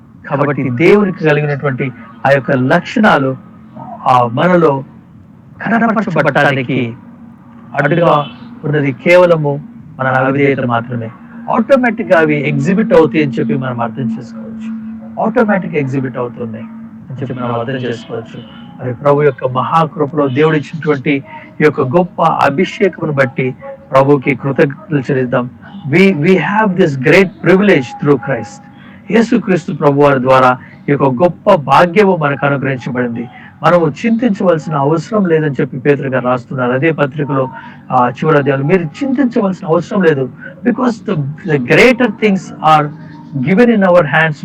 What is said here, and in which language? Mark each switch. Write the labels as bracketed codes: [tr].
[te] కాబట్టి దేవునికి కలిగినటువంటి ఆ యొక్క లక్షణాలు మనలో కనపరచబడటానికి అడ్డుగా ఉన్నది కేవలము మన అవిధేయత మాత్రమే. ఆటోమేటిక్ గా అవి ఎగ్జిబిట్ అవుతాయి అని చెప్పి మనం అర్థం చేసుకోవచ్చు. ఆటోమేటిక్ ఎగ్జిబిట్ అవుతున్నాయి అని చెప్పి మనం అర్థం చేసుకోవచ్చు. మరి ప్రభు యొక్క మహాకృపలో దేవుడు ఇచ్చినటువంటి ఈ యొక్క గొప్ప అభిషేకమును బట్టి ప్రభుకి కృతజ్ఞతలు చెల్లిద్దాం. [en] we have this great privilege through Christ. [te] యేసుక్రీస్తు ప్రభు వారి ద్వారా ఈ యొక్క గొప్ప భాగ్యము మనకు అనుగ్రహించబడింది. మనము చింతించవలసిన అవసరం లేదని చెప్పి పేతురు గారు రాస్తున్నారు అదే పత్రికలో చివరి అధ్యాయంలో. మీరు చింతించవలసిన అవసరం లేదు, [en] Because the greater things are given in our hands.